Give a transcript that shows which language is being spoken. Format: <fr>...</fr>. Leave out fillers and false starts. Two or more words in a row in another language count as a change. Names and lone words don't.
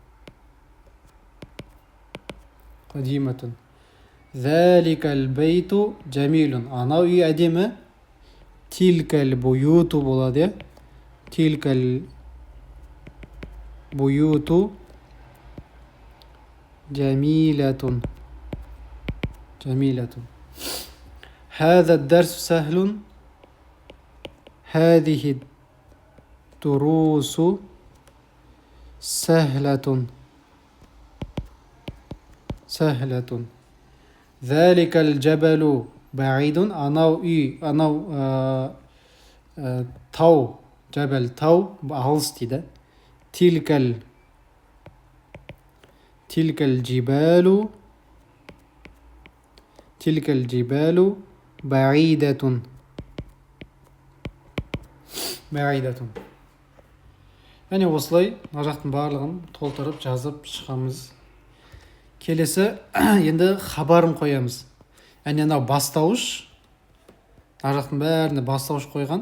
<ar>ذلك البيت جميل.</ar> <kk>Анау үй әдемі.</kk> <ar>تلك البيوت</ar> <kk>болады.</kk> <ar>تلك البيوت جميلة. هذا الدرس سهل. هذه الدروس سهلة. ذلك الجبل بعيد.</ar> <kk>анау тау, жабал тау алыс дейді.</kk> <ar>تلك الجبال بعيدة.</ar> <kk>Яғни осылай мына жақтың барлығын толтырып жазып шығамыз. Келесі енді хабарын қоямыз. Яғни анау бастауыш, мына жақтың бәріне бастауыш қойған.</kk>